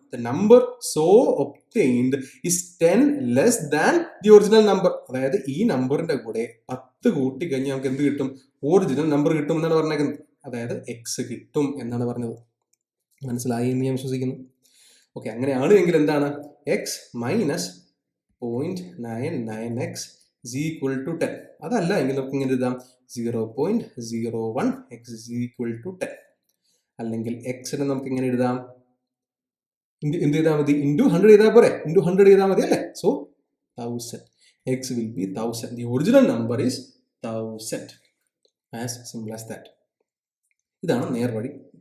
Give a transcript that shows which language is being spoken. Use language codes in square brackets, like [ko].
[en] The number so obtained is 10 less than the original number. [ml] അതായത് ഈ നമ്പറിന്റെ കൂടെ 10 കൂട്ടി കഴിഞ്ഞാൽ നമുക്ക് എന്ത് കിട്ടും? ഒറിജിനൽ നമ്പർ കിട്ടും എന്നാണ് പറഞ്ഞേക്കുന്നത്. അതായത് എക്സ് കിട്ടും എന്നാണ് പറഞ്ഞത്. മനസ്സിലായി എന്ന് ഞാൻ വിശ്വസിക്കുന്നു. ഓക്കെ, അങ്ങനെയാണ് എങ്കിൽ എന്താണ്? [en] X minus 0.99x is equal to 10. [ml] അതല്ല എങ്കിൽ നമുക്ക് ഇങ്ങനെ എഴുതാം 0.01x [en] is equal to 10. [ml] അല്ലെങ്കിൽ എക്സിനെ നമുക്ക് ഇങ്ങനെ എഴുതാം, എന്ത് ചെയ്താൽ മതി? ഇൻറ്റു 100 ചെയ്താൽ പോരെ? ഇൻറ്റു 100 ചെയ്താൽ മതി അല്ലേ? So 1000. [en] X will be 1000. The original number is 1000. As simple as that. [ml] ഇതാണ് നേർവഴി.